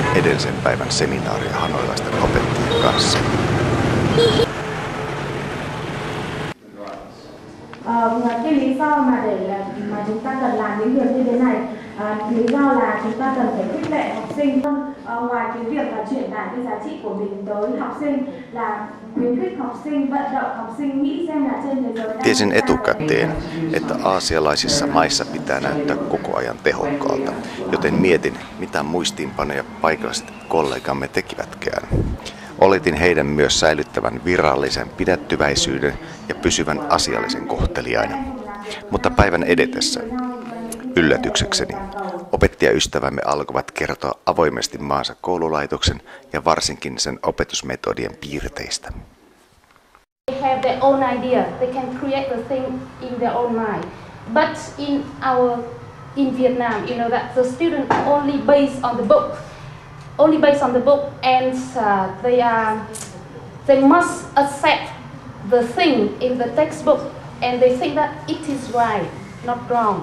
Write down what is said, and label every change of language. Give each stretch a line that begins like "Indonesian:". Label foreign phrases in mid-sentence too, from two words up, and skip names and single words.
Finnish: edellisen päivän seminaaria hanoilaisten opettajien kanssa.
Vietnamese: Cái lý do mà chúng ta cần làm những việc như thế này, lý do là chúng ta cần phải khích lệ học sinh. Ngoài cái việc là truyền tải cái giá trị của mình tới học sinh là khuyến khích học sinh, vận động học sinh nghĩ xem là trên thế giới.
Finnish: Tiesin etukäteen, että aasialaisissa maissa pitää näyttää koko ajan tehokkaalta, joten mietin, mitä muistiinpanoja paikalliset kollegamme tekivätkään. Oletin heidän myös säilyttävän virallisen pidättyväisyyden ja pysyvän asiallisen kohteliaina. Mutta päivän edetessä, yllätyksekseni, opettajaystävämme alkoivat kertoa avoimesti maansa koululaitoksen ja varsinkin sen opetusmetodien piirteistä.
English: They have their own idea. They can create the thing in their own mind. But in Vietnam, you know that the student only based on the book. And they must accept the thing in the textbook, and they think that it is right, not wrong.